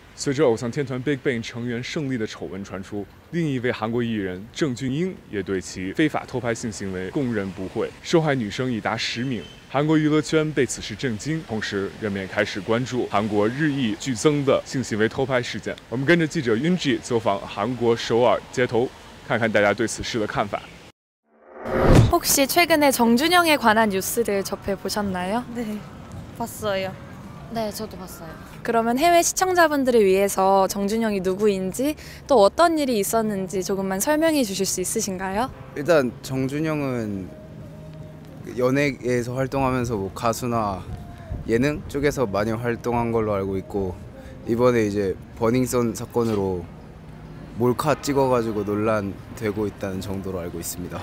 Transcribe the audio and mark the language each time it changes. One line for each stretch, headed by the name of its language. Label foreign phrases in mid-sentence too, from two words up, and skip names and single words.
Chinese: 随着偶像天团 BigBang 成员胜利的丑闻传出，另一位韩国艺人郑俊英也对其非法偷拍性行为供认不讳，受害女生已达10名。韩国娱乐圈被此事震惊，同时人们也开始关注韩国日益剧增的性行为偷拍事件。我们跟着记者윤지走访韩国首尔街头，看看大家对此事的看法。
Korean: 혹시 최근에 정준영에 관한 뉴스를 접해보셨나요? 네, 봤어요. 네, 저도 봤어요. 그러면 해외 시청자분들을 위해서 정준영이 누구인지 또 어떤 일이 있었는지 조금만 설명해 주실 수 있으신가요? 일단 정준영은 연예계에서 활동하면서 뭐 가수나 예능 쪽에서 많이 활동한 걸로 알고 있고, 이번에 이제 버닝썬 사건으로 몰카 찍어가지고 논란되고 있다는 정도로 알고 있습니다.